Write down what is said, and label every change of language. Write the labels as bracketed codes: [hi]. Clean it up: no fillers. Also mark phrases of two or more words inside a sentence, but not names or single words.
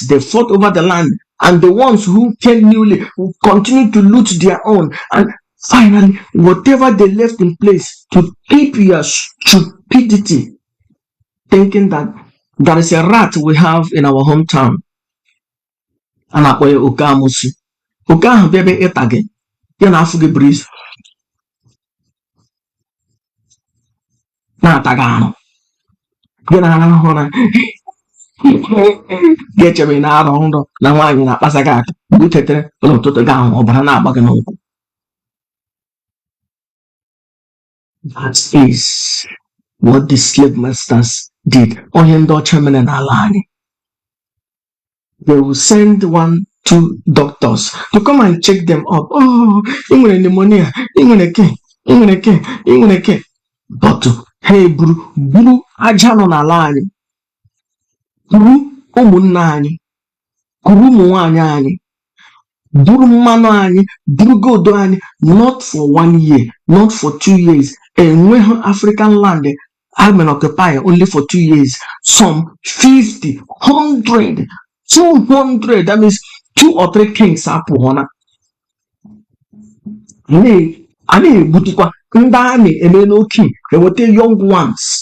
[en] They fought over the land, and the ones who came newly will continue to loot their own. And finally, whatever they left in place to keep your stupidity, thinking that there is a rat we have in our hometown, [ig] a na-akpọ ya oke amụsụ. Oke ahụ bịa ebe ịta gị, ya na afụ gị buru izu na-ata gị arụ, gị na-arahụ ụra, ga-echebe na arọ nrọ na nwaanyị na-akpasa gị aka, mgbe i tetere n'ụtụtụ gị ahụ ọbara na-agba gị n'ụkwụ. [en] That is what the slave masters did. [ig] Onye ndị ọcha mere n'ala anyị. [en] They will send 1-2 doctors to come and check them up. [ig] Oh, ị nwere pneumonia, ị nwere ke. But ha buru aja nọ n'ala anyị, buru ụmụnna anyị, buru ụmụ nwaanyị anyị, buru mmanụ anyị, buru gold anyị, [en] not for 1 year, not for 2 years. Enweghị African land have been occupied only for 2 years. Some 50, 100, 200. That means 2 or 3 kings apụghọna. [ig] A na-egbutukwa ndị a na-eme n'oke eweta [en] young ones.